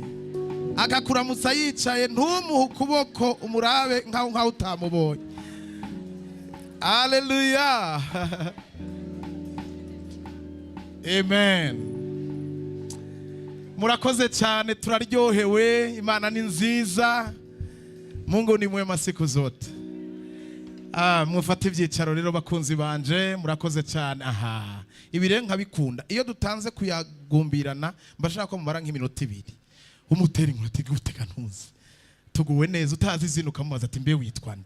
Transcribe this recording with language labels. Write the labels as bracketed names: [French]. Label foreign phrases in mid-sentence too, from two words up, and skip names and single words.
[Kinyarwanda] Akakuramutsa yicaye ntumuhe ukuboko umurabe nkaho utamubonye. Hallelujah. Amen. Murakoze cyane turaryohewe. Imana ni nziza. [Swahili] Mungu ni mwema siku zote. [Kinyarwanda] Mufate ibyicaro rero bakunzi banje. Murakoze cyane. Ibire nkabikunda. Iyo dutanze kuyagumbirana mbashaka ko mumara nk'iminota 2. Umutera inkuru gutega ntuzi. Tuguwe neza utazi izina ukamubaza ati mbe witwa nde.